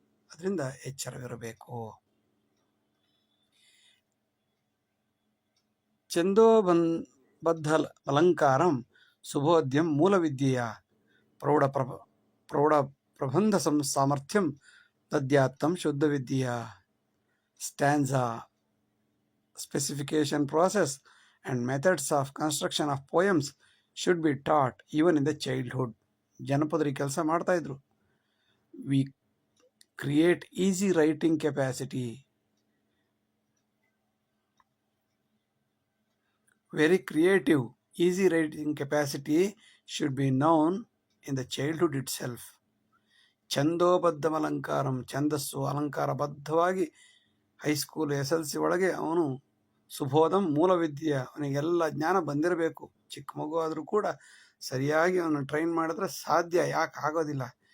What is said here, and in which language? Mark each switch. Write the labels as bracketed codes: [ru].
[kn] ಅದರಿಂದ ಎಚ್ಚರವಿರಬೇಕು. [sa] ಛಂದೋಬದ್ಧ ಅಲಂಕಾರಂ ಸುಬೋಧ್ಯಂ ಮೂಲವಿದ್ಯೆಯ ಪ್ರೌಢ ಪ್ರಬಂಧ ಸಾಮರ್ಥ್ಯಂ ದದ್ಯಾತ್ತಂ ಶುದ್ಧ ವಿದ್ಯೆಯ. [en] Stanza, specification process and methods of construction of poems should be taught even in the childhood. [kn] ಜನಪದರಿ ಕೆಲಸ ಮಾಡ್ತಾ ಇದ್ರು. [en] We create easy writing capacity. Very creative, easy writing capacity should be known in the childhood itself. [sa] ಛಂದೋಬದ್ಧ ಅಲಂಕಾರಂ, [kn] ಛಂದಸ್ಸು ಅಲಂಕಾರಬದ್ಧವಾಗಿ high school SLC ಒಳಗೆ ಅವನು ಸುಬೋಧಂ ಮೂಲವಿದ್ಯೆ, ಅವನಿಗೆಲ್ಲ ಜ್ಞಾನ ಬಂದಿರಬೇಕು. ಚಿಕ್ಕ ಮಗು ಆದರೂ ಕೂಡ ಸರಿಯಾಗಿ ಅವನು ಟ್ರೈನ್ ಮಾಡಿದ್ರೆ ಸಾಧ್ಯ, ಯಾಕೆ ಆಗೋದಿಲ್ಲ.